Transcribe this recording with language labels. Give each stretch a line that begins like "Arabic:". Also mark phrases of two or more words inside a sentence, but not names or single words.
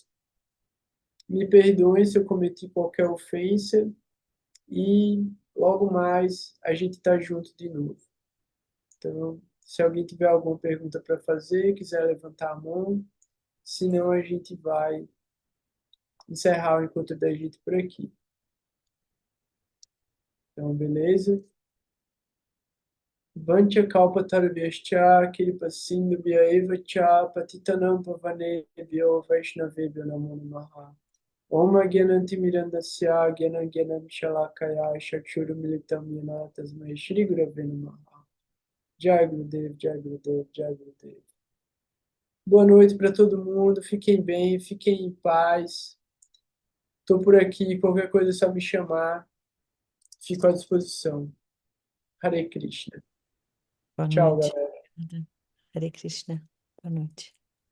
Portuguese: Me perdoem se eu cometi qualquer ofensa e logo mais a gente está junto de novo. Então, se alguém tiver alguma pergunta para fazer, quiser levantar a mão, senão a gente vai encerrar o encontro da gente por aqui. Então, beleza?
Sanskrit: Vancha kalpatarvyascha kiripasindhubhya eva cha patitanam pavanebhyo vaishnavebhyo namo namaha. Om Gyanantimirandasya Gyanam Shalakaya Chakshurumilitam Yana Tasmai Shri Gurave Namaha. Jai Gurudev, Jai Gurudev, Jai Gurudev.
Portuguese: Boa noite para todo mundo, fiquem bem, fiquem em paz. Estou por aqui, qualquer coisa é só me chamar. Fico à disposição.
Sanskrit: Hare Krishna.
Portuguese: Boa Tchau, noite. galera.
Sanskrit: Hare Krishna.
Portuguese: Boa noite.